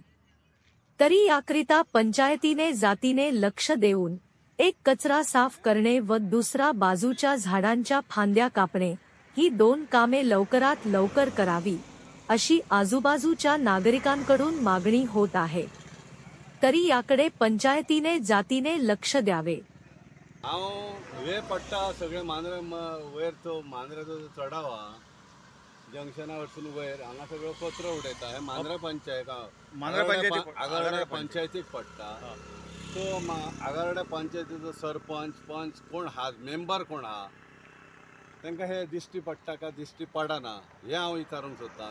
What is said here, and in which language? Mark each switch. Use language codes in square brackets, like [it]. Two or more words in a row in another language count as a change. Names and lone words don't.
[mr] तरी याकरिता पंचायतीने जातीने लक्ष देऊन एक कचरा साफ करणे व दुसरा बाजूच्या झाडांच्या फांद्या कापणे ही 2 कामे लवकरात लवकर करावी अशी आजूबाजूच्या नागरिकांकडून मागणी होत आहे। तरी याकडे पंचायतीने जातीने लक्ष द्यावे। [kok] वे पट्टा सगळे मांद्रे वयर तो मांद्रेचो चढावा जंक्शना वरसून वयर हांगा सगळो कचरो उडयता। हे मांद्रे पंचायत आगरवाड्या पंचायतीक पडटा। तो आगरवाड्या पंचायतीचो सरपंच पंच कोण हा, मेंबर कोण हा, तांकां हे दिश्टी पडटा काय दिश्टी पडना हे हांव विचारूंक सोदतां।